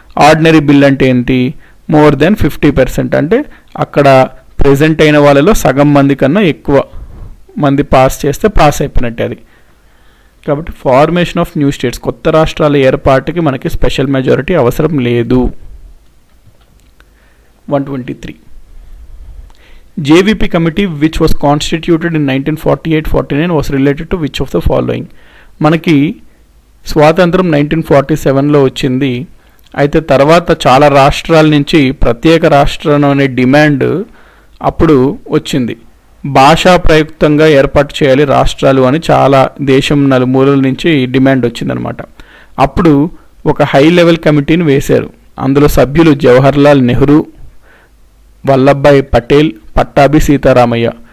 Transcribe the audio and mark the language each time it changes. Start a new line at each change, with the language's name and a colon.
Telugu: Ordinary bill అంటే ఏంటి? More than 50% అంటే అక్కడ ప్రెజెంట్ అయిన వాళ్ళలో సగం మంది కన్నా ఎక్కువ మంది పాస్ చేస్తే పాస్ అయిపోయినట్టే అది. కాబట్టి ఫార్మేషన్ ఆఫ్ న్యూ స్టేట్స్, కొత్త రాష్ట్రాల ఏర్పాటుకి మనకి స్పెషల్ మెజారిటీ అవసరం లేదు. 123.
English: JVP committee which was constituted in 1948-49 was related to which of the following?
Telugu: మనకి స్వాతంత్రం 1947లో వచ్చింది. అయితే తర్వాత చాలా రాష్ట్రాల నుంచి ప్రత్యేక రాష్ట్రం అనే డిమాండ్ అప్పుడు వచ్చింది. భాషా ప్రయుక్తంగా ఏర్పాటు చేయాలి రాష్ట్రాలు అని చాలా దేశం నలుమూలల నుంచి డిమాండ్ వచ్చిందనమాట. అప్పుడు ఒక హై లెవెల్ కమిటీని వేశారు. అందులో సభ్యులు జవహర్లాల్ నెహ్రూ, వల్లభాయ్ పటేల్, పట్టాభి సీతారామయ్య.